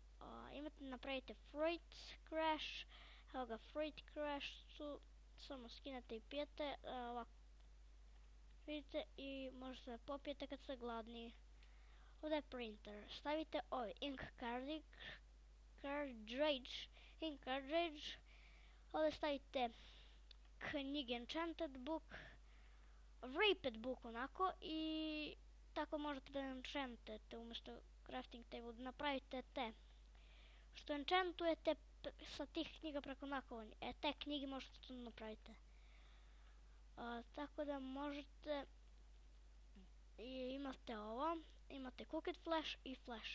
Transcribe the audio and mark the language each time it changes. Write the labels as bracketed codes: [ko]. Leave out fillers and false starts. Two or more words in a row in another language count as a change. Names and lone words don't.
[bs] Imate napravite [en] freight crash, [bs] evo ga [en] freight crash [bs] tu, samo skinete i pijete, ovako. Vidite i možete da popijete kad ste gladni. Ovdje je printer, stavite ovaj [en] ink cartridge, [bs] ovdje stavite knjige [en] enchanted book, rapid book [bs] onako i tako možete da enchantujete umjesto [en] crafting table, [bs] da napravite te što enchantujete sa tih knjiga preko nakovanja, te knjige možete tu napraviti. Tako da možete i imate ovo, imate [en] cooked flash [bs] i flash.